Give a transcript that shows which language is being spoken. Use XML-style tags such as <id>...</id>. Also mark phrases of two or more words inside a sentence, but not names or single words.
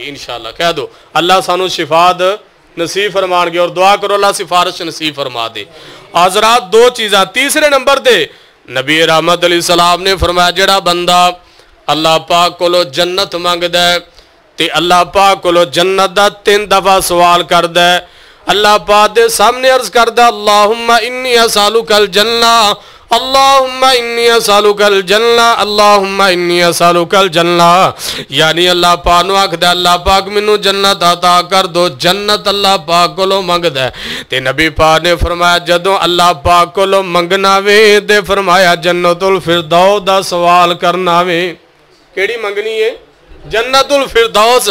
<pa>انشاءاللہ کہہ دو اللہ سانوں شفات نصیب فرمانگے اور دعا کرو اللہ سفارش نصیب فرما دے. حضرات دو چیزاں، تیسرے نمبر دے نبی رحمت علیہ السلام نے فرمایا جیڑا بندہ اللہ پاک کولوں جنت منگدا ہے تے اللہ پاک کولوں جنت دا 3 دفعہ سوال کردا ہے، اللہ پاک دے سامنے عرض کردا</pa> <ar>اللهم إني أسألك الجنة, اللهم إني أسألك الجنة, اللهم إني أسألك الجنة.</ar> <pa>یعنی اللہ پاک نوں آکھدا اللہ پاک مینوں جنت عطا کر دو، جنت اللہ پاک کولوں منگدا ہے. تے نبی پاک نے فرمایا جدوں اللہ پاک کولوں منگنا وے تے فرمایا جنت الفردوس دا سوال کرنا وے. کیڑی منگنی ہے؟ جنت الفردوس.</pa>